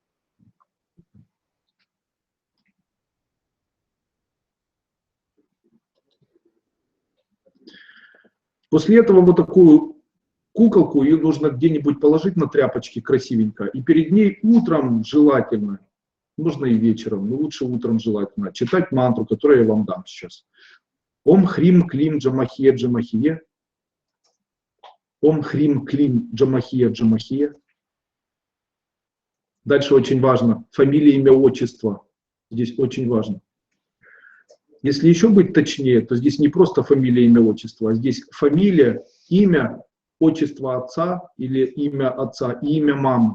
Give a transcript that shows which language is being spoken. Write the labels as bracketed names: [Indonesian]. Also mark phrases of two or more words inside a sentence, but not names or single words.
[Russian] После этого вот такую куколку ее нужно где-нибудь положить на тряпочки красивенько. И перед ней утром желательно, можно и вечером, но лучше утром желательно, читать мантру, которую я вам дам сейчас. [Sanskrit] ॐ ह्रीं क्लीं जमहिय जमहिय. ॐ ह्रीं क्लीं जमहिय जमहिय. [Russian] Дальше очень важно. Фамилия, имя, отчество. Здесь очень важно. Если еще быть точнее, то здесь не просто фамилия, имя, отчество, а здесь фамилия, имя, отчество отца или имя отца и имя мамы.